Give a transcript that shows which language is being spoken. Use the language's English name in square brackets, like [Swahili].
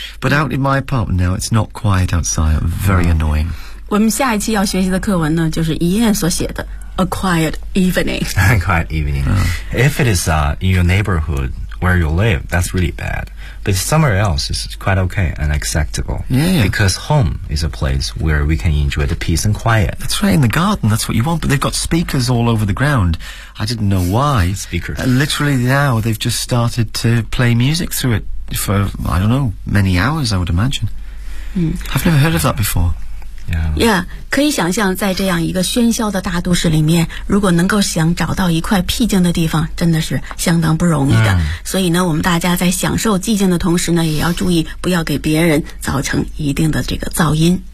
[English] But out in my apartment now, it's not quiet outside. I'm very annoying. [Chinese] 我们下一期要学习的课文呢，就是 Ian 所写的。 [English] A quiet evening. If it is in your neighborhood where you live, that's really bad. But somewhere else is quite okay and acceptable. Yeah. Because home is a place where we can enjoy the peace and quiet. That's right, in the garden, that's what you want. But they've got speakers all over the ground. I didn't know why. Speakers. Literally now, they've just started to play music through it for, I don't know, many hours, I would imagine. I've never heard of that before. Yeah, [Chinese] 可以想象在这样一个喧嚣的大都市里面，如果能够想找到一块僻静的地方，真的是相当不容易的。所以呢，我们大家在享受寂静的同时呢，也要注意不要给别人造成一定的这个噪音。